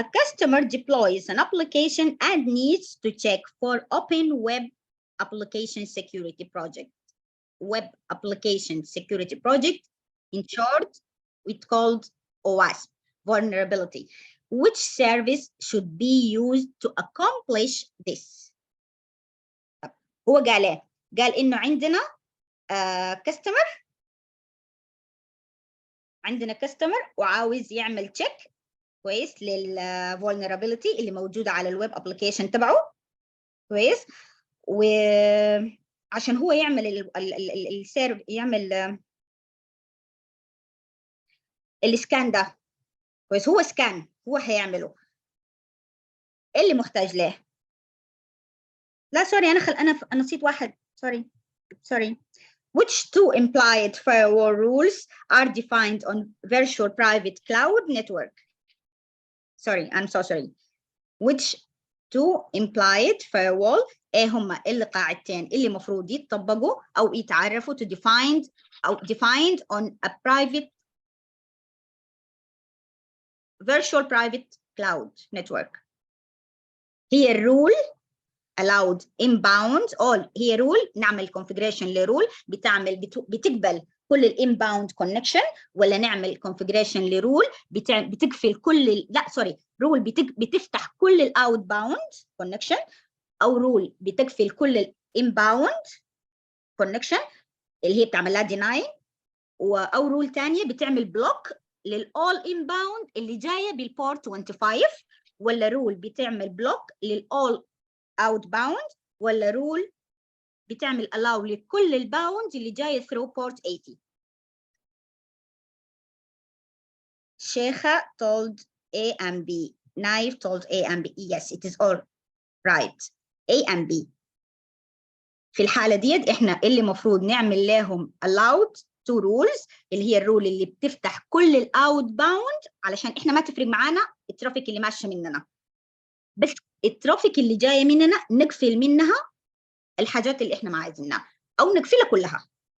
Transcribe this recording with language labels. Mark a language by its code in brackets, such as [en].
[en] A customer deploys an application and needs to check for open web application security project. Web application security project, in short, it's called OWASP, vulnerability. Which service should be used to accomplish this? [ar] هو قال ايه؟ قال انه عندنا customer، عندنا customer وعاوز يعمل check كويس للفولنربيلتي اللي موجوده على الويب ابلكيشن تبعه كويس، وعشان هو يعمل السيرف يعمل السكان ده كويس، هو سكان هو هيعمله، ايه اللي محتاج له؟ لا سوري انا نسيت واحد، [en] sorry. Which two implied firewall rules are defined on virtual private cloud network? I'm so sorry. Which two implied firewall [ar] ايه هما القاعدتين اللي مفروض يتطبقوا او يتعرفوا [en] to defined on a private virtual private cloud network. [ar] هي الرول allowed inbound all، هي رول نعمل configuration لرول بتقبل كل الانباوند كونكشن، ولا نعمل configuration لرول بتقفل كل رول بتفتح كل الاوت باوند كونكشن، او رول بتقفل كل الانباوند كونكشن اللي هي بتعمل لها ديناي، او رول ثانيه بتعمل بلوك للاول انباوند اللي جايه بالبورت 25، ولا رول بتعمل بلوك للاول اوت باوند، ولا رول بتعمل allow لكل الباوند اللي جايه [en] through port 80. شيخة told A and B. Naif told A and B. Yes, it is all right. A and B. [ar] في الحالة ديت احنا اللي مفروض نعمل لهم allowed two rules، اللي هي الرول اللي بتفتح كل الاوت باوند، علشان احنا ما تفرق معانا الترافيك اللي ماشي مننا، بس الترافيك اللي جايه مننا نقفل منها الحاجات اللي احنا ما عايزينها او نقفلها كلها.